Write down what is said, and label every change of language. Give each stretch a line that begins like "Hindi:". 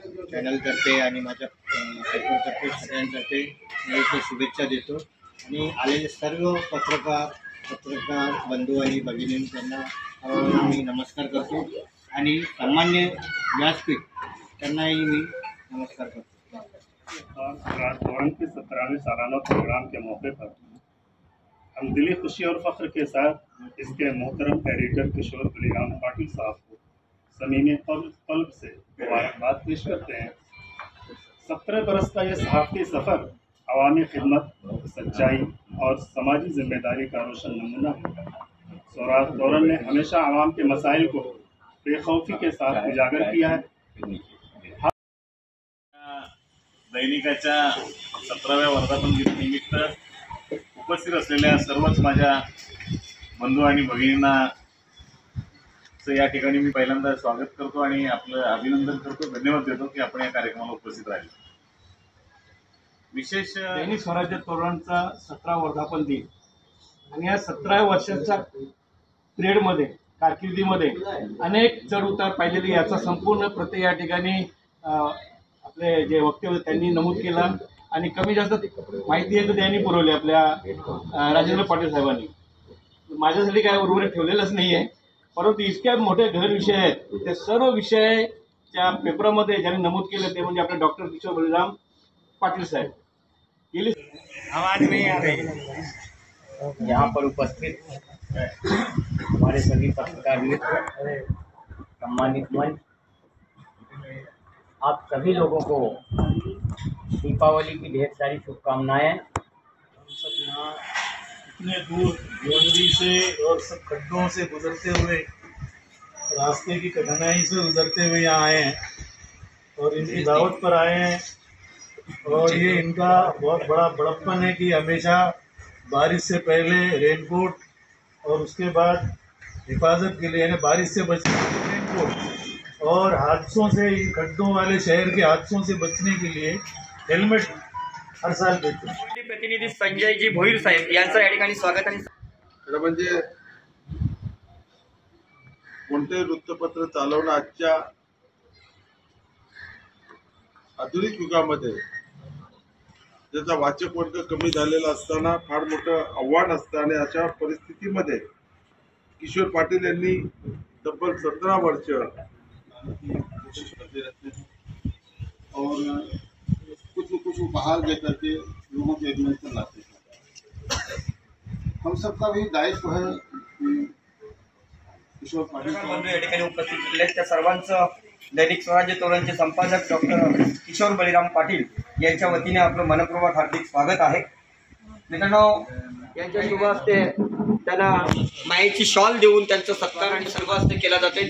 Marathi: चॅनलतर्फे आणि माझ्या पेपरतर्फे सगळ्यांतर्फे मी शुभेच्छा देतो आणि आलेले सर्व पत्रकार बंधू आणि भगिनी त्यांना मी नमस्कार करतो आणि सामान्य व्यासपीठ त्यांनाही मी नमस्कार करतो।
Hindi: स्वराज तोरण के 17वें सालाना प्रोग्राम के मौके पर हम दिली खुशी और फख्र के साथ इसके मोहतरम एडिटर किशोर बलीराम पाटिल साहब को ज़मीनी कल्ब से मुबारकबाद पेश करते हैं। 17 बरस का ये सहाफ़ती सफ़र अवामी खिदमत, सच्चाई और समाजी जिम्मेदारी का रोशन नमूना है। स्वराज तोरण ने हमेशा आवाम के मसाइल को बेखौफी के साथ उजागर किया है।
Marathi: दैनिकाच्या 17व्या वर्धापन दिनानिमित्त उपस्थित असलेल्या सर्वच माझ्या बंधू आणि भगिनींना या ठिकाणी मी पहिल्यांदा स्वागत करतो आणि आपलं अभिनंदन करतो, धन्यवाद देतो की आपण या कार्यक्रमाला उपस्थित राहिले। विशेष दैनिक स्वराज्य तोरणचा 17 वर्धापन दिन आणि या 17 वर्षाच्या पिरियडमध्ये कारकिर्दीमध्ये अनेक चढ उतार पाहिलेले, याचा संपूर्ण प्रत्येक या ठिकाणी आपले जे वक्तव्य त्यांनी नमूद केला आणि कमी जास्त माहिती आहे तर त्यांनी पुरवली आपल्या राजेंद्र पाटील साहेबांनी। माझ्यासाठी काय उर्वरित ठेवलेलंच नाही आहे, परंतु इतक्या मोठे गहन विषय आहेत, ते सर्व विषयाच्या पेपरामध्ये ज्यांनी नमूद केलं ते म्हणजे आपले डॉक्टर किशोर बलिराम पाटिल साहब।
Hindi: आवाज नहीं आ रही। यहाँ पर उपस्थित हमारे सभी पत्रकार मित्र, सम्मानित मंच, आप सभी लोगों को दीपावली की ढेर सारी शुभकामनाएं। हम सब यहाँ इतने दूर भिवंडी से और सब खड्डों से गुजरते हुए, रास्ते की कठिनाई से गुजरते हुए यहाँ आए हैं और इनकी दावत पर आए हैं। और ये इनका बहुत बड़ा बड़प्पन है कि हमेशा बारिश से पहले रेनकोट और उसके बाद हिफाजत के लिए यानी बारिश से बचने के लिए रेनकोट और हादसों से, इन खड्डों वाले शहर के हादसों से बचने के लिए हेलमेट हर साल देते हैं।
Marathi: प्रतिनिधी संजयजी भोईर साहेब यांचं या ठिकाणी स्वागत आणि म्हणजे कोणतेही वृत्तपत्र चालवणं आजच्या आधुनिक युगामध्ये ज्याचा वाचक वर्ग कमी झालेला असताना फार मोठं आव्हान असतं आणि अशा परिस्थितीमध्ये किशोर पाटील यांनी तब्बल 17 वर्ष
Hindi: और कुछ न कुछ उपहार देकर के लोगों के एडमेंट पर लाते हैं। हम सबका भी दायित्व है किशोर पाटील
Marathi: बंधू या ठिकाणी उपस्थित झाले, त्या सर्वांचं दैनिक स्वराज्य तोरणचे संपादक डॉक्टर किशोर बलिराम पाटील यांच्या वतीने आपलं मनपूर्वक हार्दिक स्वागत आहे। मित्रांनो, यांच्या शुभ हस्ते त्यांना मायेची शॉल देऊन त्यांचा सत्कार आणि सर्व हस्ते केला जातोय।